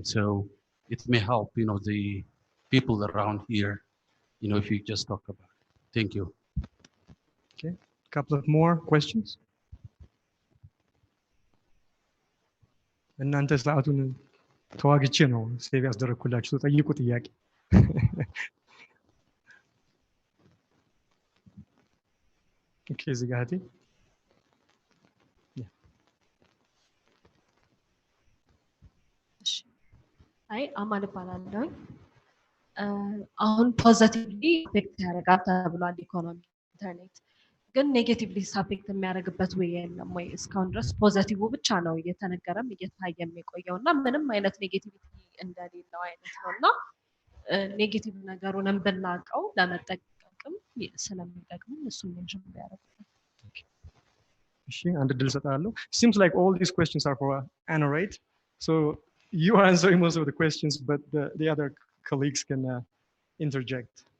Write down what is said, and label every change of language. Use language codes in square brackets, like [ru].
[en] So it may help, the people around here, if you just talk about it. Thank you. Okay, a couple of more questions. [am] እናንተ ሰዓቱን ተዋግቼ ነው ሴቭ ያስደረኩላችሁ። ጠይቁ ጥያቄ። ኦኬ እዚህ ጋር አይ አማን እባላለሁ። አሁን ፖዚቲቭሊ አፌክት ያደርጋል ተብሏል ኢኮኖሚ ኢንተርኔት፣ ግን ኔጌቲቭሊ አፌክት የሚያደርግበት ወይ የለም ወይ? እስካሁን ድረስ ፖዚቲቭ ብቻ ነው እየተነገረም እየታየም የቆየው እና ምንም አይነት ኔጌቲቪቲ እንደሌለው አይነት ነው እና ኔጌቲቭ ነገሩንም ብናውቀው ለመጠቀም ስለሚጠቅም እሱን ሜንሽን ቢያደርጉ። እሺ አንድ ድል ሰጣለሁ። [en] Seems like all these questions are for Anriette. So you are answering most of the questions, but the other colleagues can interject.